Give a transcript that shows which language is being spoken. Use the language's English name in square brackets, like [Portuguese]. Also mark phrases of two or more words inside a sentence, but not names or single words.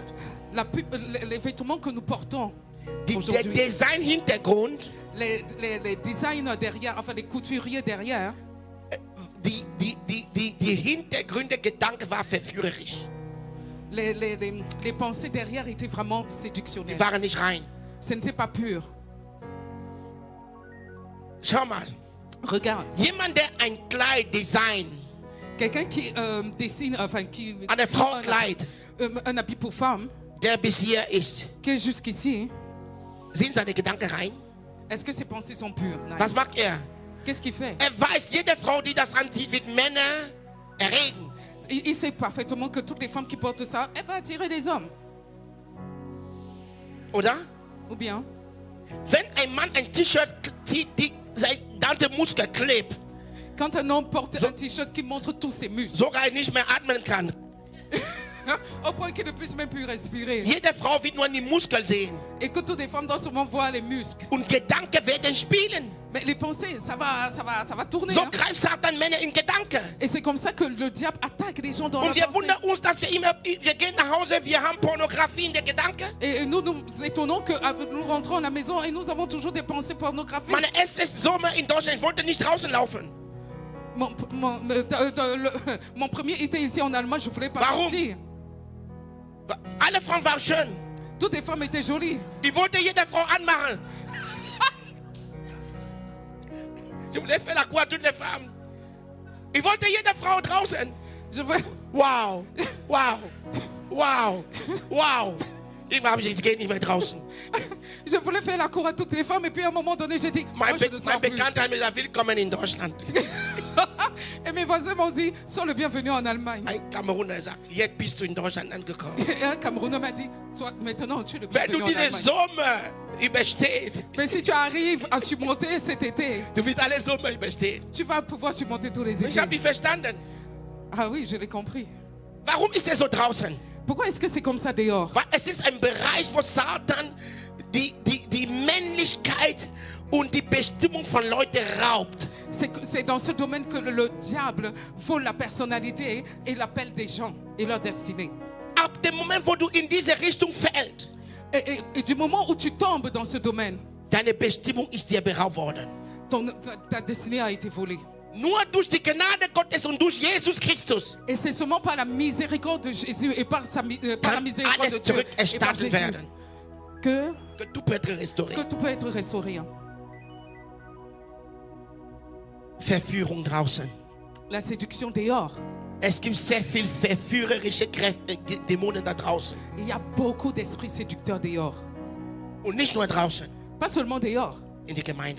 [French] Les vêtements que nous portons [German] der [French] aujourd'hui, [German] Design-Hintergrund, [French] les designers derrière, enfin les couturiers derrière, [German] die die Hintergründe, Gedanken waren verführerisch. [French] Les pensées derrière étaient vraiment [German] Die [French] séductionnelles. [German] waren nicht rein. [French] Ce n'était pas pur. [German] Schau mal. [French] Regarde, [German] Jemand, der ein Kleid designt, [French] quelqu'un qui dessine, enfin qui [German] eine Frau Kleid, [French] un habit pour femme, [German] der bis hier ist, [French] qui est jusqu'ici, [German] sind seine Gedanken rein? [French] est-ce que ses pensées sont pures? [German] Nein. Was macht er? [French] Qu'est-ce qu'il fait? [German] Er weiß, jede Frau, die das anzieht, wird Männer erregen. [French] Il sait parfaitement que toutes les femmes qui portent ça, elles vont attirer des hommes. [German] Oder? [French] Ou bien, [German] Wenn ein Mann ein T-Shirt zieht, die sein ganze Muskel klebt, [French] quand un homme porte un t-shirt qui montre tous ses muscles, [German] sogar er nicht mehr atmen kann. [French] au point qu'il ne puisse même plus respirer, [German] Jede Frau wird nur die Muskeln sehen. [French] et que toutes les femmes doivent souvent voir les muscles. [German] Und Gedanken werden spielen. [French] Mais les pensées, ça va tourner. [German] So [French] Hein? [German] greift Satan Männer in Gedanken. [French] Et c'est comme ça que le diable attaque les gens dans [German] Und [French] leur [German] wir [French] pensée. [German] wundern uns, dass wir gehen nach Hause, wir haben Pornografie in den Gedanken. [French] Et nous nous étonnons que nous rentrons à la maison et nous avons toujours des pensées pornographiques. [German] Meine erstes Sommer in Deutschland, ich wollte nicht draußen laufen. [French] Mon premier été ici en Allemagne, je ne voulais pas [German] Warum? [French] sortir. [German] Alle Frauen waren schön. [French] Toutes les femmes étaient jolies. [German] Ich wollte jede Frau anmachen. [French] Je voulais faire la cour à toutes les femmes. [German] Ich wollte jede Frau draußen. [French] Je voulais... Wow, wow, wow, wow. [German] Irgendwann habe ich gehe nicht mehr draußen. [French] Je voulais faire la cour à toutes les femmes et puis à un moment donné, j'ai dit, moi, je ne [German] Mein [French] sors plus. [German] Bekannter hat mir gesagt, willkommen in Deutschland. [French] Et mes voisins m'ont dit, sois le bienvenu en Allemagne. [German] Ein Kameruner sagt, jetzt bist du in Deutschland angekommen. [French] Et un Camerounais m'a dit, toi, maintenant, tu es le [German] Wenn [French] bienvenu [German] du [French] en [German] diesen [French] Allemagne. [German] Sommer übersteht, [French] Mais si tu arrives à surmonter cet été, [German] du wirst alle Sommer überstehen. [French] tu vas pouvoir surmonter tous les [German] Ich [French] étés. [German] habe dich verstanden. [French] Ah oui, je l'ai compris. [German] Warum ist er so draußen? [French] Pourquoi est-ce que c'est comme ça dehors? [German] Weil es ist ein Bereich, wo Satan die Männlichkeit und die Bestimmung von Leuten raubt. [French] C'est dans ce domaine que le diable vole la personnalité et l'appel des gens et leur destinée. [German] Ab dem Moment, wo du in diese Richtung fällst, [French] Et du moment où tu tombes dans ce domaine, [German] deine Bestimmung ist dir beraubt worden. [French] ta destinée a été volée. [German] Nur durch die Gnade Gottes und durch Jesus Christus [French] Et c'est seulement par la miséricorde de Jésus et par la [German] kann [French] miséricorde de [German] alles [French] Dieu et par [German] zurückerstattet [French] Jésus [German] werden. [French] que Du peux être restauré. tout peut être restauré. [German] Verführung draußen. [French] La séduction dehors. [German] Es gibt sehr viel verführerische Kräfte, Dämonen da draußen. [French] Il y a beaucoup d'esprits séducteurs dehors. [German] Und nicht nur draußen, [French] Pas seulement dehors, [German] in der Gemeinde.